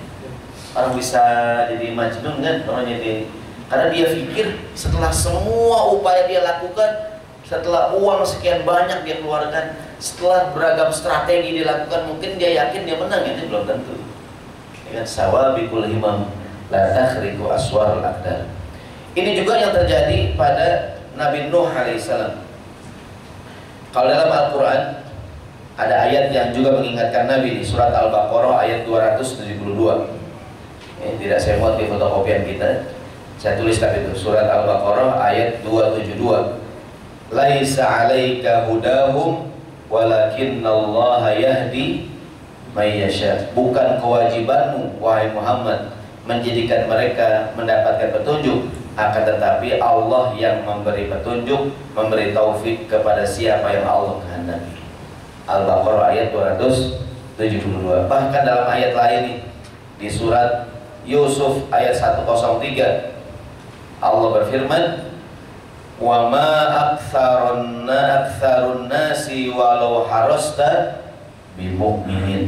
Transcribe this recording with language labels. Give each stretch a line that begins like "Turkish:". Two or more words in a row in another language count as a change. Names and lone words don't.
Indonesian: Orang bisa jadi majnun kan, orang jadi, karena dia pikir setelah semua upaya dia lakukan, setelah uang sekian banyak dia keluarkan, setelah beragam strategi dilakukan, mungkin dia yakin dia menang. Ini belum tentu. Ya,
Arabic: سوابق الهمم لا تخرق أسوار الأقدار.
Indonesian: Ini juga yang terjadi pada Nabi Nuh alaihissalam. Kalau dalam Al-Quran ada ayat yang juga mengingatkan Nabi di surat Al-Baqarah ayat 272. Ini tidak saya muat di fotokopian kita, saya tuliskan itu, surat Al-Baqarah ayat 272.
Arabic: ليس عليك هداهم ولكن الله يهدي من يشاء.
Indonesian: Bukan kewajibanmu wahai Muhammad menjadikan mereka mendapatkan petunjuk, akan tetapi Allah yang memberi petunjuk, memberi taufik kepada siapa yang Allah kehendaki. Al-Baqarah ayat 272. Bahkan dalam ayat lain nih, di surat Yusuf ayat 103, Allah berfirman,
Arabic: وما أكثر الناس ولو حرصت بمؤمنين.